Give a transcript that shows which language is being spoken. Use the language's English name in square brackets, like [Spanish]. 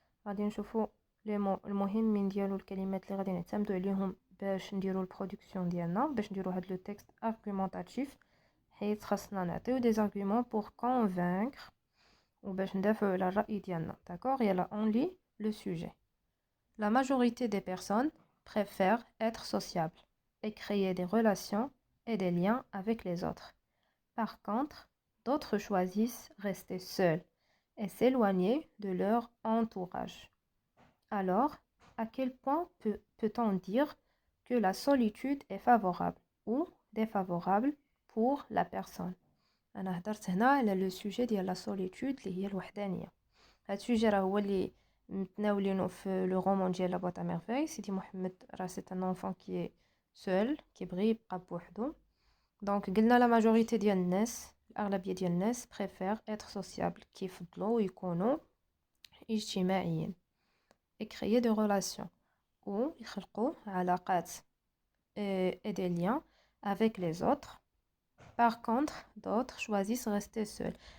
[Arabic] غادي نشوفو لي مو المهمين ديالو، الكلمات اللي غادي نعتمدو عليهم باش نديرو البرودكسيون ديالنا، باش نديرو هاد لو تكست ارغومونطاتيف، حيت خاصنا نعطيو دي زارغومون بور كونفانكر وباش ندافعو على الرأي ديالنا. داكوغ، يلا اون لي لو سوجي. [French] La majorité des personnes préfèrent être sociables et créer des relations et des liens avec les autres. Par contre, d'autres choisissent rester seuls et s'éloigner de leur entourage. Alors, à quel point peut-on dire que la solitude est favorable ou défavorable pour la personne? [Arabic] أنا هدرت هنا على le sujet ديال la solitude اللي هي الوحدانية. هاد السوجي راه هو اللي متناولينه في لو رومان ديال لا بواط ا ميرفاي. سيدي محمد راه سي ان انفون كي سول، كيبغي يبقى بوحدو. دونك قلنا لا ماجوريتي ديال الناس، الاغلبيه ديال الناس بريفير اتر سوسيابل، كيفضلوا يكونوا اجتماعيين، اكريي دو ريلاسيون و يخلقوا علاقات [French] et des liens avec les autres. Par contre, d'autres choisissent rester seuls.